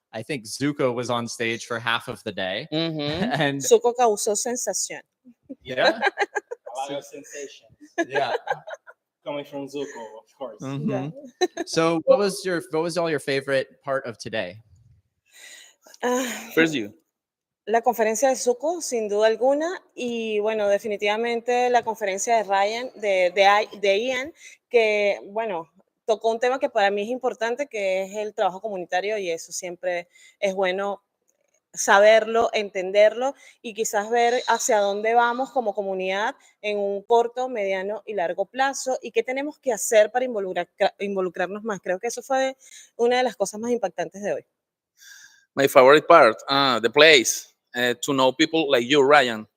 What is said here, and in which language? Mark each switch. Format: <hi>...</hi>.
<en>I think Zuko was on stage for half of the day. And</en> <es>Zuko causó sensación.</es> <en>yeah, A lot of sensation yeah. coming from Zuko, of course. Mhm. So what was all your favorite part of today? First you.</en> <es>La conferencia de Zuko, sin duda alguna, y bueno, definitivamente la conferencia de Ryan, de Ian, que bueno, tocó un tema que para mí es importante, que es el trabajo comunitario, y eso siempre es bueno saberlo, entenderlo y quizás ver hacia dónde vamos como comunidad en un corto, mediano y largo plazo y qué tenemos que hacer para involucrarnos más. Creo que eso fue una de las cosas más impactantes de hoy.</es> <en>My favorite part, the place, to know people like you, Ryan.</en>